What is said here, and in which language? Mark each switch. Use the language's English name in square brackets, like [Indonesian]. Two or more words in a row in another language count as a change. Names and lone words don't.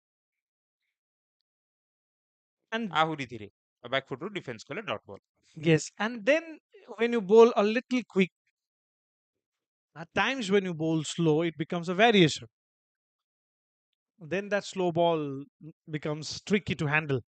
[English] And [Odia] ଆହୁରି ଧୀରେ ବ୍ୟାକଫୁଟ ରୁ ଡିଫେନ୍ସ କଲେ [English] dot ball yes, and then when you bowl a little quick, at times when you bowl slow, it becomes a variation. Then that slow ball becomes tricky to handle.